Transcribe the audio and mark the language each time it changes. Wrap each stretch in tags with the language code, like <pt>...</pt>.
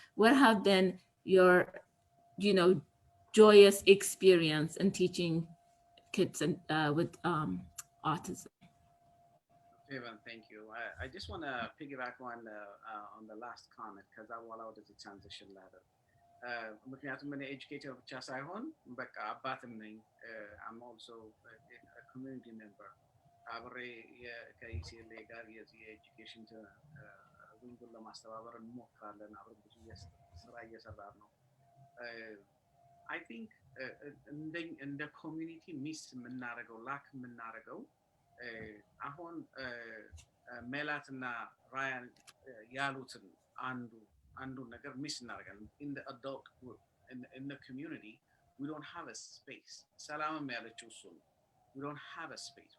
<en>What have been your joyous experience in teaching kids with autism? Evan, thank you. I just want to piggyback on the last comment, because I will allow it to transition later.</en> <am>ምክንያቱም እኔ ኤጁኬተር ብቻ ሳይሆን በቃ አባትም ነኝ። አም ኦልሶ ኮሚዩኒቲ ሜምበር አብሬ ከኢሲኤልኤ ጋር የዚህ የኤጁኬሽን ዊንጉን ለማስተባበር እንሞክራለን። አብረን ብዙ ስራ እየሰራን ነው። አይ ቲንክ እንደ ኮሚዩኒቲ ሚስ የምናደርገው ላክ የምናደርገው አሁን ሜላትና ራያን ያሉትን አንዱን ነገር ሚስ እናደርጋለን።</am> <en>in the adult group, in the community, we don't have a space.</en> <am>ሰላምም ያለችው እሱ ነው።</am> <en>we don't have a space.</en>